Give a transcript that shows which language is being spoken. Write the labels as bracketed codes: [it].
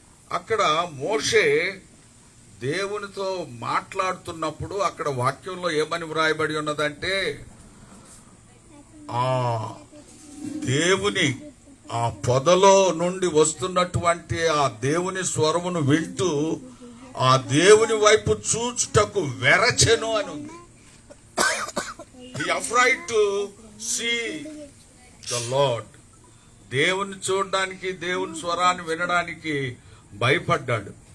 [te] అక్కడ మోషే దేవునితో మాట్లాడుతున్నప్పుడు అక్కడ వాక్యంలో ఏమని వ్రాయబడి ఉన్నదంటే, ఆ దేవుని ఆ పొదలో నుండి వస్తున్నటువంటి ఆ దేవుని స్వరమును వింటూ ఆ దేవుని వైపు చూచుటకు వెరచెను అని ఉంది. [en] He afraid to see the Lord. [te] దేవుని చూడడానికి, దేవుని స్వరాన్ని వినడానికి భయపడ్డాడు.